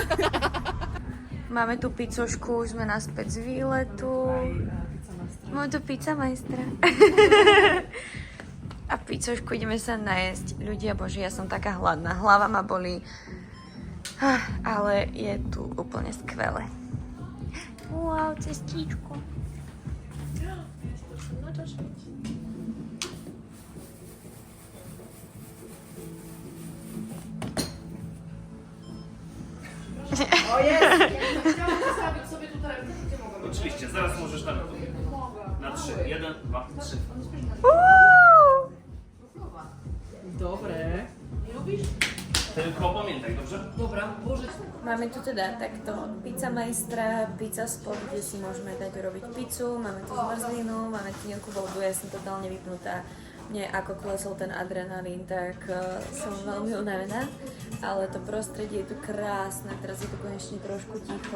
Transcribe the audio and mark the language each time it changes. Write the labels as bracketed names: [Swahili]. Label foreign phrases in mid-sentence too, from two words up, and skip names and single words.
[Slovak] Máme tu pizzošku, už sme naspäť z výletu. Máme tu pizza majstra. A pizzošku ideme sa najesť. Ľudia bože, ja som taká hladná. Hlava ma bolí. Ale je tu úplne skvelé. Wow, cestíčko. [Polish] Oczywiście, zaraz możesz na to. Na 3. 1, 2, 3. Dobre. Tylko pamiętaj, dobrze? Dobra, Bože. [Slovak] Máme tu teda takto pizza majstra, [English] pizza spot, [Slovak] kde si môžeme dať urobiť pizzu, máme tu zmrzlinu, máme tu nejakú vodu, ja som totálne vypnutá. Mne ako klesol ten adrenalín, tak som veľmi unavená, ale to prostredie je tu krásne, teraz je tu konečne trošku ticho.